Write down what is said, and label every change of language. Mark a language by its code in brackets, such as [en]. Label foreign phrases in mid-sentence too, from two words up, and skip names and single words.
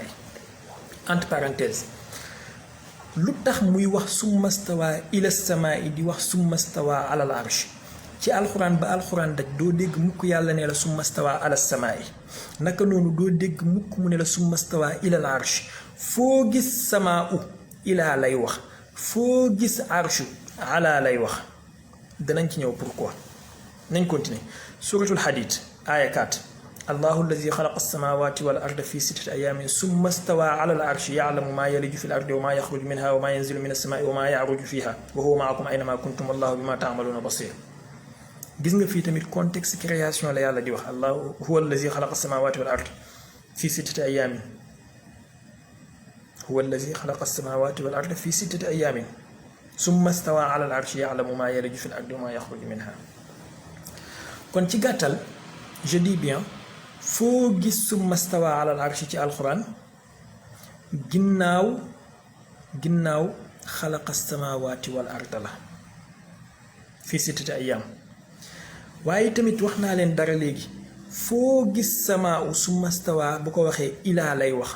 [fr] entre parenthèse [wo] lu tax muy wax [ar] ثم استوى إلى السماء [wo] di wax [ar] ثم استوى على العرش [wo] ci alxuraan ba alxuraan daj doo dégg mukk yàlla ne la [ar] ثم استوى على السماء [wo] naka noonu doo dégg mukk mu ne la [ar] ثم استوى إلى العرش [wo] foo gis [ar] السماء إلى [wo] lay wax foo gis [ar] العرش على [wo] lay wax danañ ci ñëw pourquoi nañ continuer suratul hadid aya 4 [ar] الله الذي خلق السماوات والأرض في 6 أيام ثم استوى على العرش يعلم ما يلج في الأرض وما يخرج منها وما ينزل من السماء وما يعرج فيها وهو معكم أينما كنتم والله بما تعملون بصير [wo] gis nga fii tamit [fr] contexte création [wo] la yàlla di wax [ar] الله هو الذي خلق السماوات والأرض في 6 أيام هو الذي خلق السماوات والأرض في 6 أيام ثم استوى على العرش يعلم ما يلج في الأرض وما يخرج منها [wo] kon ci gàttal [fr] je dis bien [wo] foo gis [ar] ثم استوى على العرش ci alquran [wo] ginnaaw [ar] خلق السماوات والأرض [wo] la [ar] في 6 أيام [wo] waaye tamit wax naa leen dara léegi foo gis [ar] السماء ثم استوى [wo] bu ko waxee ilaa lay wax